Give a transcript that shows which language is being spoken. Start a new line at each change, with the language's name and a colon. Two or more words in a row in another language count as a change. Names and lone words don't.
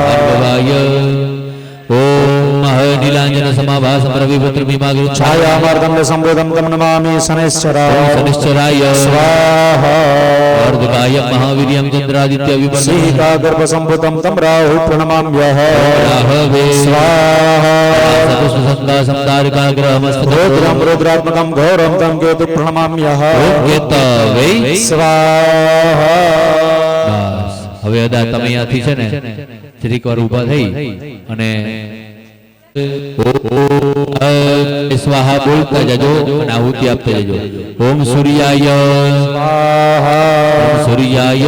Sanskrit: ભાર્ગવાય. ઓમ નીલાંજન સમાભાસમ રવિપુત્ર ભીમાગૃ છાયામાર્ગમ સંબોધમ તમ નમામિ શનૈશ્ચરાય. શનિશ્ચરાય સ્વાહા. અર્ધકાય મહાવીર્યમ ચંદ્રાદિત્ય વિમર્શ. સિંહિકા ગર્ભ સંભૂતમ તમ રાહુ પ્રણમામ્યઃ. રાહવે સ્વાહા. सतुसंगा समदारिका ग्रहमस्तु रुद्रं रुद्रात्मकं घोरं तं केतु प्रणमाम्यहम् केतवे स्वाहा
Gujarati: બસ હવે અદા તમે અહીંયાથી છે ને જરીક વાર ઊભા થઈ અને સ્વાહા બોલતા જજો અને આહુતિ આપતા જજો.
Sanskrit: ઓમ સૂર્યાય स्वाहा ઓમ સૂર્યાય